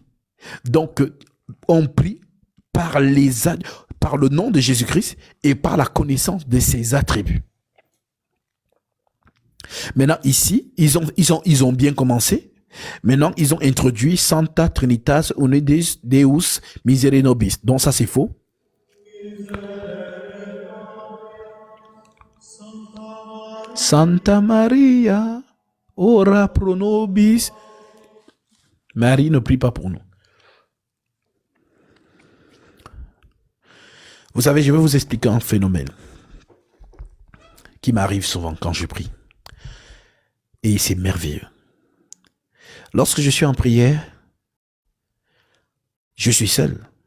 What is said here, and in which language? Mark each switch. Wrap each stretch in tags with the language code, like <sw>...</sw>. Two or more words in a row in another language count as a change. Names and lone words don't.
<fr>Donc, on prie par le nom de Jésus-Christ et par la connaissance de ses attributs. Maintenant, ici, ils ont bien commencé. Maintenant, ils ont introduit</fr> <la>Santa Trinitas Unidis Deus Misere Nobis.</la> <fr>Donc, ça, c'est faux.</fr> <la>Santa Maria, ora pro nobis.</la> <fr>Marie ne prie pas pour nous. Vous savez, je vais vous expliquer un phénomène qui m'arrive souvent quand je prie. Et c'est merveilleux. Lorsque je suis en prière, Je suis seul.</fr>